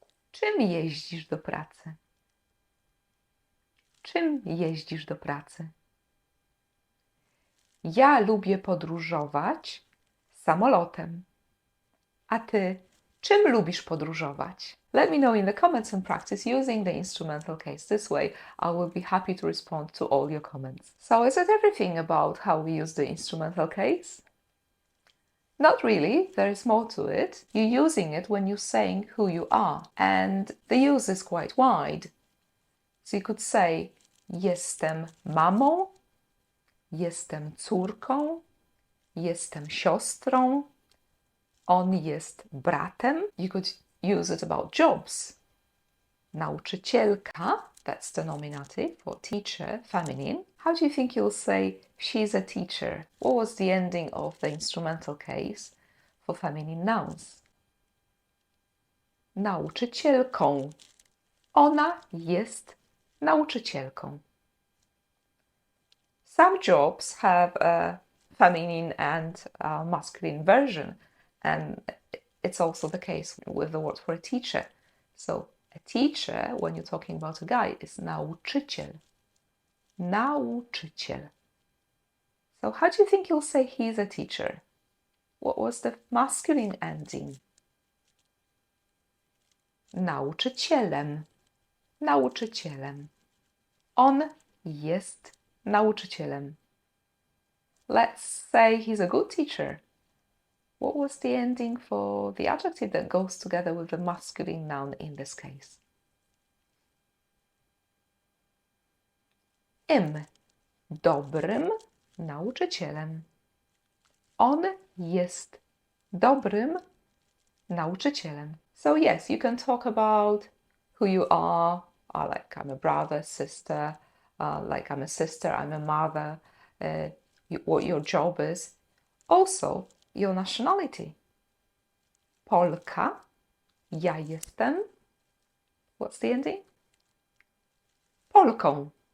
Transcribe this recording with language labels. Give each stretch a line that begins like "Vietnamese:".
Polish: Czym jeździsz do pracy? Czym jeździsz do pracy? Ja lubię podróżować samolotem. A ty? Czym lubisz podróżować?
English: Let me know in the comments and practice using the instrumental case. This way, I will be happy to respond to all your comments. So is it everything about how we use the instrumental case? Not really, there is more to it. You're using it when you're saying who you are, and the use is quite wide. So you could say,
Polish: jestem mamą, jestem córką, jestem siostrą, on jest bratem.
English: You could use it about jobs. Nauczycielka, that's the nominative for teacher, feminine. How do you think you'll say she's a teacher? What was the ending of the instrumental case for feminine nouns?
Polish: Nauczycielką. Ona jest nauczycielką.
English: Some jobs have a feminine and masculine version. And it's also the case with the word for a teacher. So a teacher, when you're talking about a guy, is nauczyciel. Nauczyciel. So how do you think you'll say he's a teacher? What was the masculine ending?
Polish: Nauczycielem. Nauczycielem. On jest nauczycielem.
English: Let's say he's a good teacher. What was the ending for the adjective that goes together with the masculine noun in this case?
Polish: Im. Dobrym nauczycielem. On jest dobrym nauczycielem.
English: So yes, you can talk about who you are, like I'm a brother, sister, like I'm a sister, I'm a mother, what your job is. Also, your nationality.
Polish: Polka, ja jestem.
English: What's the ending? Polką.